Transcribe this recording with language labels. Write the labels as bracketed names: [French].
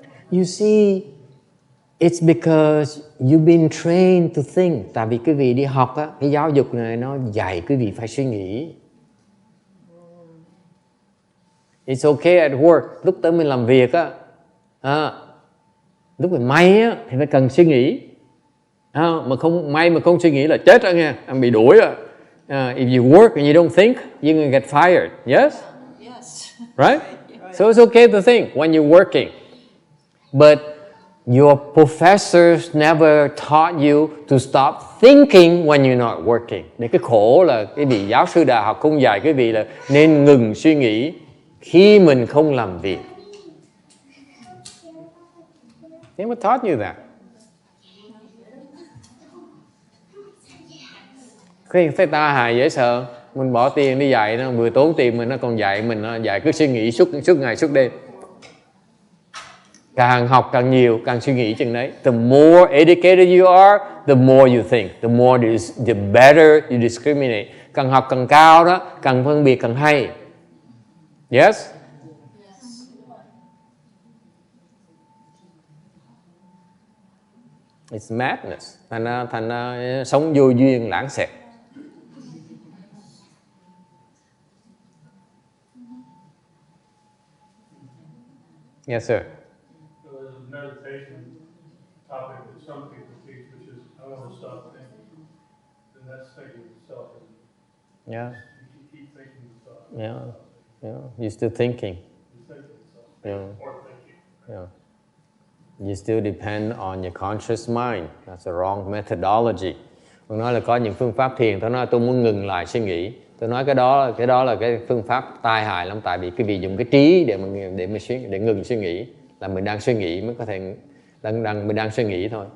[English] You see, it's because you've been trained to think. [Vietnamese] Tại vì quý vị đi học á, cái giáo dục này nó dạy quý vị phải suy nghĩ. [English] It's okay at work. [Vietnamese] Lúc tới mình làm việc á, Lúc mà may á thì phải cần suy nghĩ. Mà không may mà không suy nghĩ là chết rồi nha, anh bị đuổi rồi. [English] If you work and you don't think, you're gonna get fired. Yes? Yes. Right? So it's okay to think when you're working. But your professors never taught you to stop thinking when you're not working. [Vietnamese] Để cái khổ là cái vị giáo sư đại học không dạy cái vị là nên ngừng suy nghĩ khi mình không làm việc. [English] They never taught you that. [Vietnamese] Cái ta hài dễ sợ. Mình bỏ tiền đi dạy nó vừa tốn tiền mình, nó còn dạy mình, nó dạy cứ suy nghĩ suốt ngày suốt đêm. Càng học càng nhiều, càng suy nghĩ chừng đấy. [English] The more educated you are, the more you think. The better you discriminate. [Vietnamese] Càng học càng cao đó, càng phân biệt càng hay. [English] Yes? It's madness. [Vietnamese] Thành ra sống vô duyên lãng xẹt. [English] Yes, sir. So there's a meditation topic that some people teach, which is I want to stop thinking. And that's thinking itself, isn't it? Yeah. You keep thinking yourself. Yeah. You're still thinking. You're thinking itself. Yeah. Or thinking. Yeah. You still depend on your conscious mind. That's a wrong methodology. [Vietnamese] Tôi nói là có những phương pháp thiền, tôi nói tôi muốn ngừng lại suy nghĩ. Tôi nói cái đó là cái phương pháp tai hại lắm, tại vì cái vị dùng cái trí để ngừng suy nghĩ, là mình đang suy nghĩ mới có thể mình đang suy nghĩ thôi.